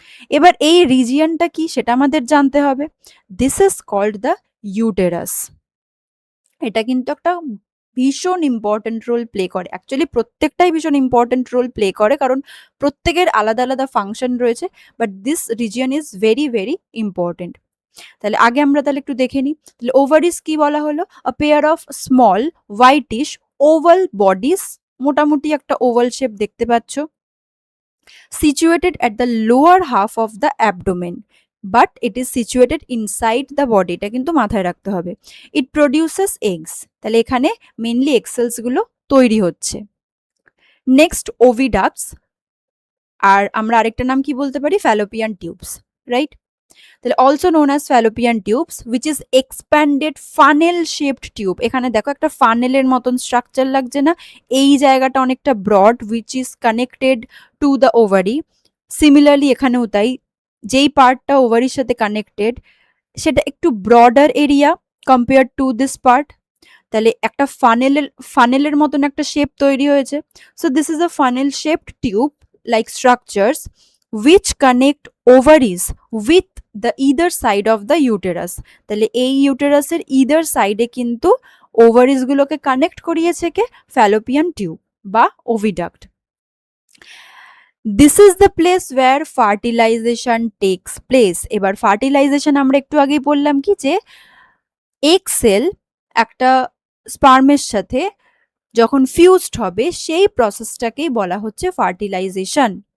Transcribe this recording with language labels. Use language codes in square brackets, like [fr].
[bn] এবার এই রিজিয়নটা কি সেটা আমাদের জানতে হবে। [en] This is called the uterus. [bn] এটা কিন্তু একটা ভীষণ ইম্পর্টেন্ট রোল প্লে করে। অ্যাকচুয়ালি প্রত্যেকটাই ভীষণ ইম্পর্টেন্ট রোল প্লে করে, কারণ প্রত্যেকের আলাদা আলাদা ফাংশন রয়েছে, [en] But this region is very very important. [bn] তাহলে আগে আমরা তাহলে একটু দেখে নিই। তাহলে ওভারিস কি বলা হলো? [en] a pair of small whitish oval bodies, [bn] মোটামুটি একটা ওভাল শেপ দেখতে পাচ্ছ, [en] situated at the lower half of the abdomen, but it is situated inside the body. [bn] এটা কিন্তু মাথায় রাখতে হবে। [en] It produces eggs. [bn] তাহলে এখানে মেইনলি এগ সেলস গুলো তৈরি হচ্ছে। নেক্সট ওভিডাক্টস, আর আমরা আরেকটা নাম কি বলতে পারি? Fallopian tubes, right? [en] তাহলে also known as fallopian tubes which is expanded funnel shaped tube. [bn] এখানে দেখো একটা ফানেলের মতন স্ট্রাকচার লাগছে না, এই জায়গাটা অনেকটা broad [en] Which is connected to the ovary. [bn] Similarly এখানেও তাই, যেই পার্টটা ওভারির সাথে কানেক্টেড সেটা একটু broader area [en] Compare to this part. [bn] তাহলে একটা ফানেলের মতন একটা শেপ তৈরি হয়েছে। [en] So this is a funnel shaped tube like structures which connect ovaries with the either side of the uterus। [bn] তাহলে এই ইউটেরাসের ইদার সাইডে কিন্তু ওভারিজ গুলোকে কানেক্ট করিয়েছে কে, ফ্যালোপিয়ান টিউব বা ওভিডাক্ট। [en] This is the place where fertilisation takes place. [bn] এবার fertilisation আমরা একটু আগেই বললাম কি যে এগ সেল একটা স্পার্মের সাথে যখন ফিউজড হবে সেই প্রসেসটাকেই বলা হচ্ছে ফার্টিলাইজেশন।